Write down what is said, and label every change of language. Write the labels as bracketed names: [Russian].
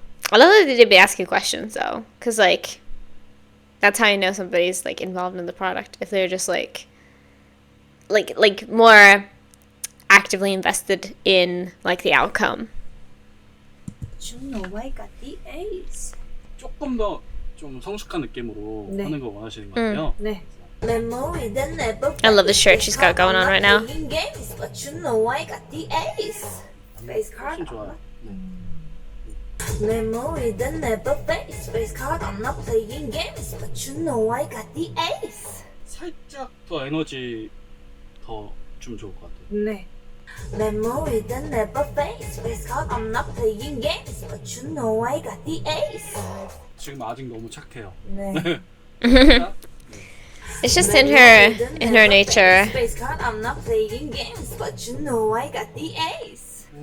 [English] I love that they'd be asking questions though, because like, that's how you know somebody's like involved in the product. If they're just like more actively invested in like the outcome. But you know I got the ace. [Korean] 조금 더 좀 성숙한 느낌으로 네. 하는 거 원하시는 것 같아요. 네. [English] Memory that never I love the shirt she's got going on right now. playing games, but you know I got the ace. Face card. [Korean] 훨씬 좋아요. 네. [English] Memory that never face. Face card, I'm not playing games, but you know I got the ace. [Korean] 살짝 더 에너지 더 주면 좋을 것 같아요. 네. [English] Memory that never face. Face card, I'm not playing games, but you know I got the ace. [Korean] 지금 아직 너무 착해요. 네. [English] It's just in her nature. Face card, I'm not playing games, but you know I got the ace.